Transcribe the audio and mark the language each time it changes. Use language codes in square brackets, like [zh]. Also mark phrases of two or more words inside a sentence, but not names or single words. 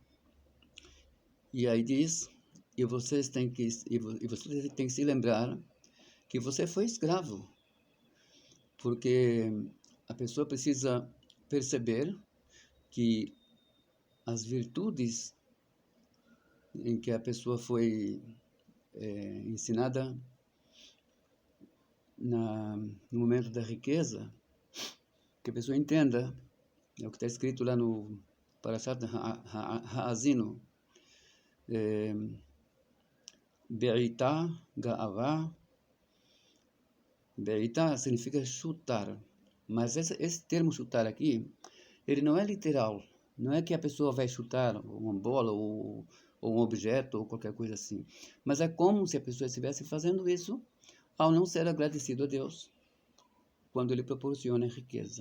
[pt] E aí diz, e você tem que se lembrar que você foi escravo, porque a pessoa precisa perceber que as virtudes em que a pessoa foi ensinada no momento da riqueza, que a pessoa entenda É o que está escrito lá no Parashat Ha'azino. [he] בעיטה, גאווה. [pt] Be'itá significa chutar. Mas esse termo chutar aqui, ele não é literal. Não é que a pessoa vai chutar uma bola ou um objeto ou qualquer coisa assim. Mas é como se a pessoa estivesse fazendo isso ao não ser agradecido a Deus quando Ele proporciona riqueza.